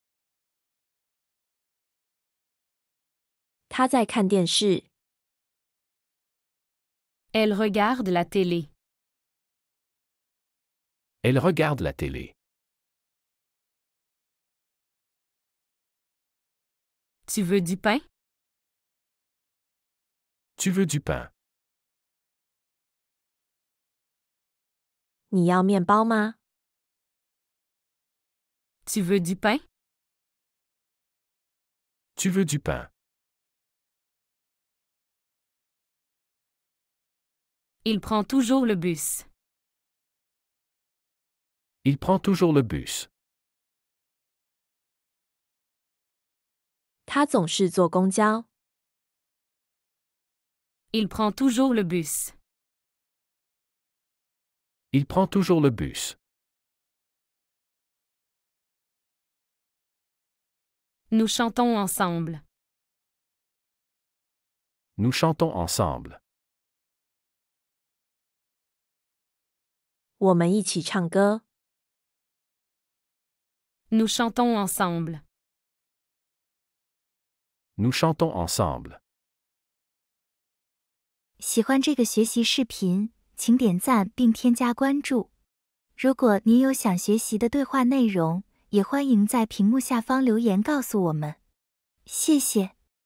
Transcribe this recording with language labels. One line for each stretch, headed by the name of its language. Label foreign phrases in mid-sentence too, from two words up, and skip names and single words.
Chinese: 他在看电视。
French: Elle regarde la télé. Elle regarde la télé. Tu veux du pain? Tu veux du pain?
Chinese: 你要面包吗？
French: Tu veux du pain? Tu veux du pain? Il prend toujours le bus. Il prend toujours le bus.
Chinese: 他总是坐公交。
French: Il prend toujours le bus. Il prend toujours le bus. Nous chantons ensemble. Nous chantons ensemble.
Chinese: 我们一起唱歌。
French: Nous chantons ensemble. Nous chantons ensemble.
Chinese: 喜欢这个学习视频，请点赞并添加关注。如果您有想学习的对话内容，也欢迎在屏幕下方留言告诉我们。谢谢。